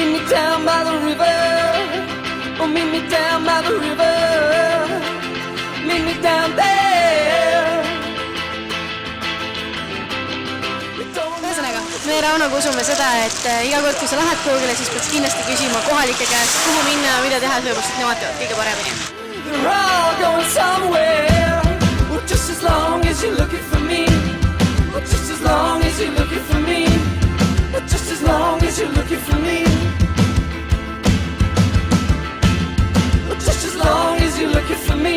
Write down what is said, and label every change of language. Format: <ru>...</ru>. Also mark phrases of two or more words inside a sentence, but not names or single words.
<en>down by the river. Oh, meet me down by the river. Meet me down there.</en> <et>Ühesõnaga, me Raunoga usume seda, et iga kord, kui sa lähed kuhugile, siis peaks kindlasti küsima kohalike käest, kuhu minna ja mida teha, sellepärast, et nemad teevad kõige paremini.</et> <en>We're all going somewhere. Well, just as long as you're looking for me. Well, just as long as you're looking for me. Well, just as long as you're looking for me. Well, just as long as you're looking for me.</en>